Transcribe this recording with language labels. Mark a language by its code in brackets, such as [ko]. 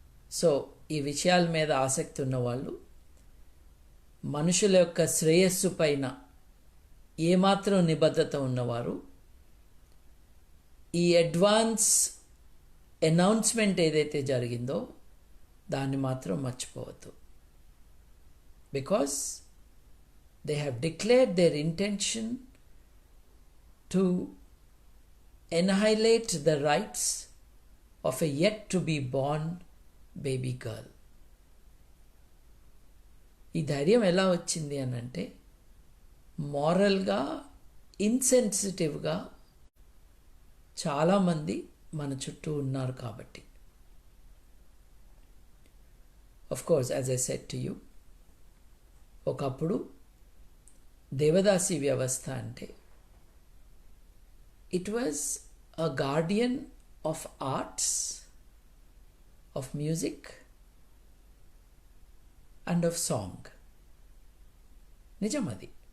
[te] So ఈ విషయాల మీద ఆసక్తి ఉన్నవాళ్ళు, మనుషుల యొక్క శ్రేయస్సు పైన ఏమాత్రం నిబద్ధత ఉన్నవారు ఈ అడ్వాన్స్ అనౌన్స్మెంట్ ఏదైతే జరిగిందో దాన్ని మాత్రం మర్చిపోవద్దు. [en] Because they have declared their intention to annihilate the rights of a yet to be born baby girl. [te] ఈ ధైర్యం ఎలా వచ్చింది అని అంటే మారల్గా ఇన్సెన్సిటివ్గా చాలామంది మన చుట్టూ ఉన్నారు కాబట్టి. [en] of course, as I said to you, [te] ఒకప్పుడు దేవదాసి వ్యవస్థ అంటే [en] It was a guardian of arts, of music and of song. [te] నిజం అది.